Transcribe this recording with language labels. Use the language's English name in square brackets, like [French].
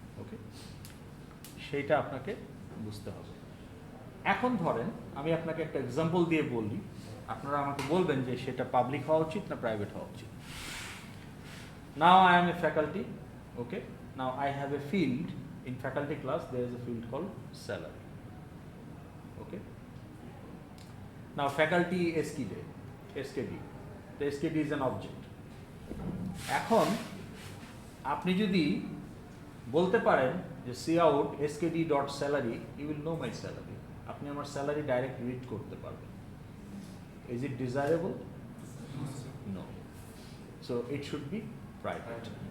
[Bangla] ওকে, সেইটা আপনাকে বুঝতে হবে। এখন ধরেন আমি আপনাকে একটা এক্সাম্পল দিয়ে বললি, আপনারা আমাকে বলবেন যে সেটা পাবলিক হওয়া উচিত না প্রাইভেট হওয়া উচিত। [English] Now I am a faculty, okay, now I have a field in faculty class. There is a field called salary, okay. Now faculty skd, the skd is an object. [Bangla] এখন আপনি যদি বলতে পারেন যে cout skd.salary, [English] you will know my salary, [Bangla] আপনি আমার salary direct read করতে পারবেন। [English] Is it desirable? No. So it should be private.